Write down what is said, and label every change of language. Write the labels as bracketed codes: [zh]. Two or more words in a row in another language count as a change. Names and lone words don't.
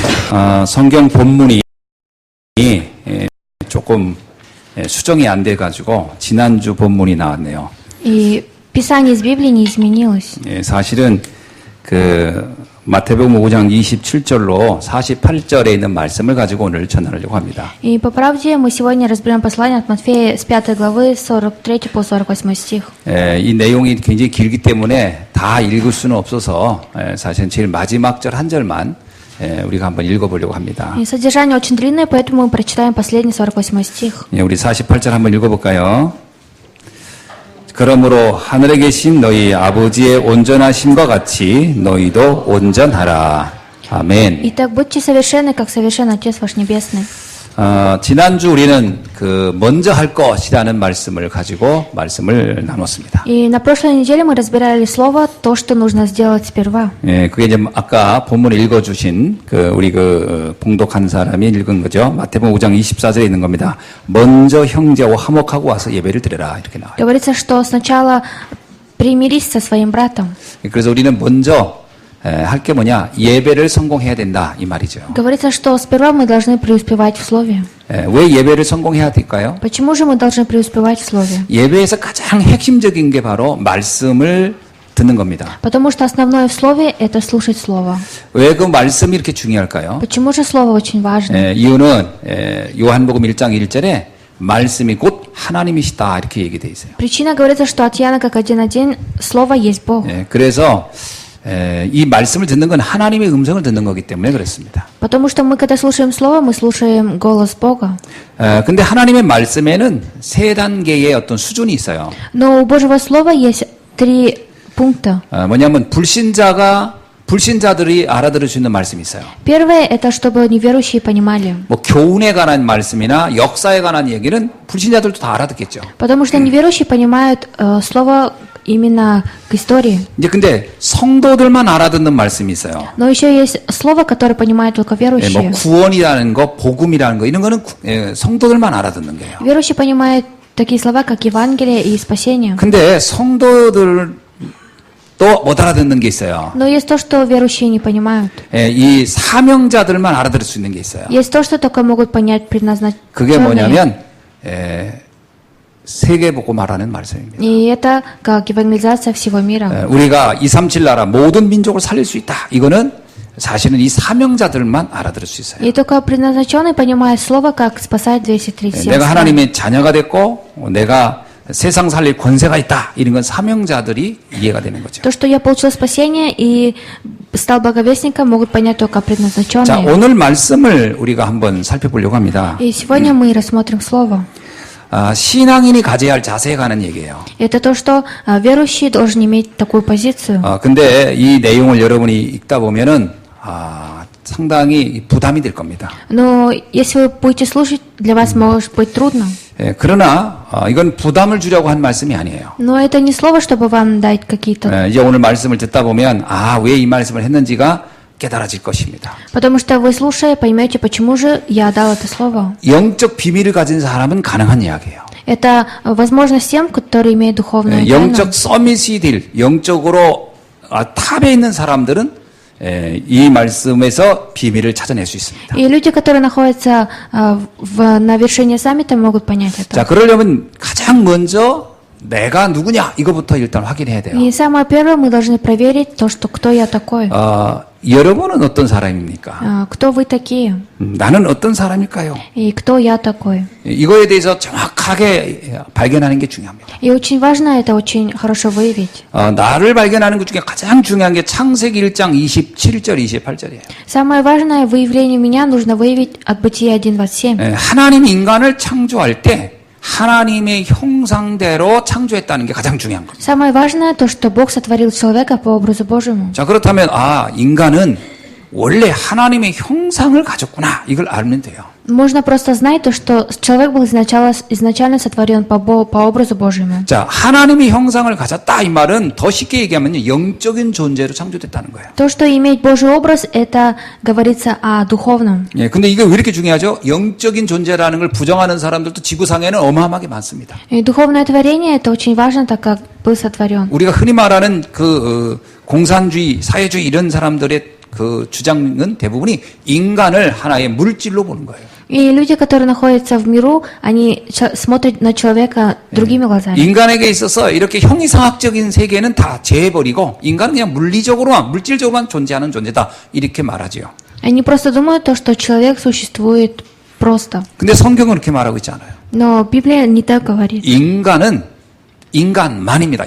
[ko] 성경 본문이 조금 수정이 안 돼가지고 지난주 본문이 나왔네요. [ru] И Писание из Библии не изменилось. [ko] 사실은 마태복음 5장 27절로 48절에 있는 말씀을 가지고 오늘 전하려고 합니다. [ru] И по правде мы сегодня разберем послание от Матфея с 5 главы 43 по 48 стих. [ko] 이 내용이 굉장히 길기 때문에 다 읽을 수는 없어서 사실은 제일 마지막 절 한 절만 우리가 한번 읽어보려고 합니다. [ru] И содержание очень длинное, поэтому мы прочитаем последний 48 стих. [ko] 우리 48절 한번 읽어볼까요? 그러므로 하늘에 계신 너희 아버지의 온전하심과 같이 너희도 온전하라. 아멘. [ru] Итак, будьте совершенны, как совершен Отец ваш Небесный. [ko] 지난주 우리는 먼저 할 것이라는 말씀을 가지고 말씀을 나눴습니다. [ru] И на прошлой неделе мы разбирали слово «то, что нужно сделать сперва». [ko] 그게 이제 아까 본문에 읽어주신 우리 봉독한 사람이 읽은 거죠. 마태복음 5장 24절에 있는 겁니다. 먼저 형제와 화목하고 와서 예배를 드려라 이렇게 나와요. [ru] Говорится, что сначала примирись со своим братом. [ko] 그래서 우리는 먼저 할 게 뭐냐? 예배를 성공해야 된다 이 말이죠. [ru] Говорится, что сперва мы должны преуспевать в слове. [ko] 왜 예배를 성공해야 될까요? [ru] Почему же мы должны преуспевать в слове? [ko] 예배에서 가장 핵심적인 게 바로 말씀을 듣는 겁니다. [ru] Потому что основное в слове – это слушать слово. [ko] 왜 그 말씀이 이렇게 중요할까요? [ru] Почему же слово очень важно? [ko] 이유는 요한복음 1장 1절에 말씀이 곧 하나님이시다 이렇게 얘기되어 있어요. [ru] Причина говорится, что от Иоанна как 1:1 слово есть Бог. [ko] 그래서 이 말씀을 듣는 건 하나님의 음성을 듣는 거기 때문에 그렇습니다. [ru] Потому что мы, когда слушаем слово, мы слушаем голос Бога. [ko] 근데 하나님의 말씀에는 세 단계의 어떤 수준이 있어요. [ru] Но у Божьего слова есть 3 пункта. [ko] 뭐냐면 불신자들이 알아들을 수 있는 말씀이 있어요. [ru] Первое – это чтобы неверующие понимали. [ko] 뭐 교훈에 관한 말씀이나 역사에 관한 얘기는 불신자들도 다 알아듣겠죠. [ru] Потому что неверующие понимают слово именно к истории. [ko] 이제 근데 성도들만 알아듣는 말씀이 있어요. [ru] Но еще есть слово, которое понимают только 뭐 верующие. [ko] 구원이라는 거, 복음이라는 거 이런 거는 성도들만 알아듣는 거예요. [ru] Верующие понимают такие слова, как Евангелие и спасение. [ko] 근데 성도들도 못 알아듣는 게 있어요. [ru] Но есть то, что верующие не понимают. [ko] 이 사명자들만 알아들을 수 있는 게 있어요. [ru] Есть то, что только могут понять предназначенные. [ko] 그게 뭐냐면 세계 보고 말하는 말씀입니다. [ru] И это как евангелизация всего мира. [ko] 우리가 237 나라 모든 민족을 살릴 수 있다. 이거는 사실은 이 사명자들만 알아들을 수 있어요. И только предназначенный понимает слово, как спасать 237 всех. 내가 하나님의 자녀가 됐고 내가 세상 살릴 권세가 있다. 이런 건 사명자들이 이해가 되는 거죠. [ru] То, что я получил спасение и стал благовестником, могут понять только 자, предназначенные. [ko] 오늘 말씀을 우리가 한번 살펴보려고 합니다. [ru] И сегодня мы рассмотрим слово. [ko] 신앙인이 가져야 할 자세에 관한 얘기예요. [ru] Это то, что верующий должен иметь такую позицию. [ko] 근데 이 내용을 여러분이 읽다 보면은 상당히 부담이 될 겁니다. [ru] Но если вы будете слушать, для вас может быть трудно. [ko] 그러나 이건 부담을 주려고 한 말씀이 아니에요. [ru] Но это не слово, чтобы вам дать какие-то... [ko] 이제 오늘 말씀을 듣다 보면 왜 이 말씀을 했는지가 깨달아질 것입니다. [ru] Потому что вы, слушая, поймете, почему же я дал это слово. [ko] 영적 비밀을 가진 사람은 가능한 이야기예요. [ru] Это возможность тем, которые имеют духовную тайну. [ko] 영적 서밋이 될 영적으로 탑에 있는 사람들은 이 말씀에서 비밀을 찾아낼 수 있습니다. [ru] И люди, которые находятся на вершине саммита, могут понять это. [ko] 자, 그러려면 가장 먼저 내가 누구냐 이거부터 일단 확인해야 돼요. [ru] И самое первое, мы должны проверить то, что кто я такой. [ko] 여러분은 어떤 사람입니까? [ru] Кто вы такие? [ko] 나는 어떤 사람일까요? [ru] И кто я такой? [ko] 이거에 대해서 정확하게 발견하는 게 중요합니다. [ru] И очень важно это очень хорошо выявить. [ko] 나를 발견하는 것 중에 가장 중요한 게 창세기 1장 27절, 28절이에요. [ru] Самое важное выявление меня нужно выявить от Бытия 1:27. [ko] 하나님이 인간을 창조할 때 하나님의 형상대로 창조했다는 게 가장 중요한 겁니다. [ru] Самое важное то, что Бог сотворил человека по образу Божьему. [ko] 자, 그렇다면 인간은 원래 하나님의 형상을 가졌구나. 이걸 알면 돼요. [ru] Можно просто знать то, что человек был изначально сотворен по образу Божьему. [ko] 자, 하나님의 형상을 가졌다 이 말은 더 쉽게 얘기하면 영적인 존재로 창조됐다는 거예요. [ru] То, что иметь Божий образ, это говорится о духовном. [ko] 예, 근데 이게 왜 이렇게 중요하죠? 영적인 존재라는 걸 부정하는 사람들도 지구상에는 어마어마하게 많습니다. [ru] И духовное творение это очень важно, так как был сотворен. [ko] 우리가 흔히 말하는 공산주의, 사회주의 이런 사람들의 그 주장은 대부분이 인간을 하나의 물질로 보는 거예요. [ru] И люди, которые находятся в миру, они смотрят на человека другими глазами. [ko] 인간에게 있어서 이렇게 형이상학적인 세계는 다 제해버리고 인간은 그냥 물리적으로만 물질적으로만 존재하는 존재다 이렇게 말하지요. [ru] Они просто думают то, что человек существует просто. [ko] 근데 성경은 그렇게 말하고 있지 않아요. [ru] Но Библия не так говорит. [ko] 인간은 인간만입니다.